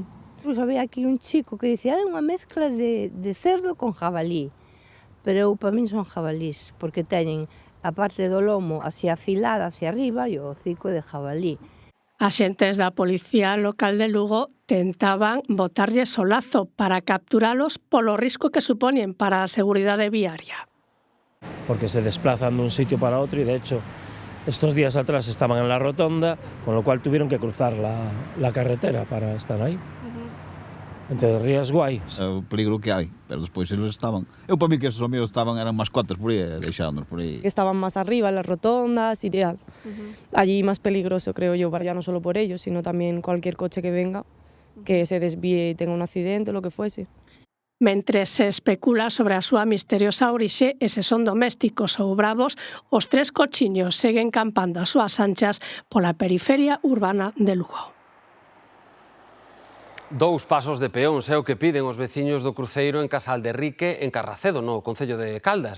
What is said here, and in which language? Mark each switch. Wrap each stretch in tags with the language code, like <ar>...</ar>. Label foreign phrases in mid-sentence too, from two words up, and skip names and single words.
<gl>Incluso había aquí un chico que dicía é unha mezcla de</gl> <es>cerdo con jabalí,</es> <gl>pero para min son jabalís, porque teñen a parte do lomo así afilada</gl> <es>hacia arriba</es> <gl>e o</gl> <es>hocico de jabalí.</es> <gl>Axentes da Policía Local de Lugo tentaban botarlles o lazo para capturalos polo risco que supoñen para a seguridade viaria. Porque se desplazan dun sitio para outro e,</gl> <es>de hecho, estos días atrás estaban en la rotonda, con lo cual tuvieron que cruzar la carretera para estar aí.</es> <gl>Entre riesgo hai. É o peligro que hai, pero despois eles estaban... Eu</gl> <es>para mí que esos amigos estaban,</es> <gl>eran máis cuantos por aí, deixándonos por aí.</gl> <es>Estaban más arriba, en las rotondas y tal. Allí más peligroso, creo yo, ya no solo por ellos, sino también cualquier coche que venga, que se desvíe y tenga un accidente o lo que fuese.</es> <gl>Mentre se especula sobre a súa misteriosa orixe e se son domésticos ou bravos, os 3 cochiños seguen campando as súas anchas pola periferia urbana de Lugo. 2 pasos de peóns é o que piden os veciños do cruceiro en Casal de Rique, en Carracedo, no concello de Caldas.</gl>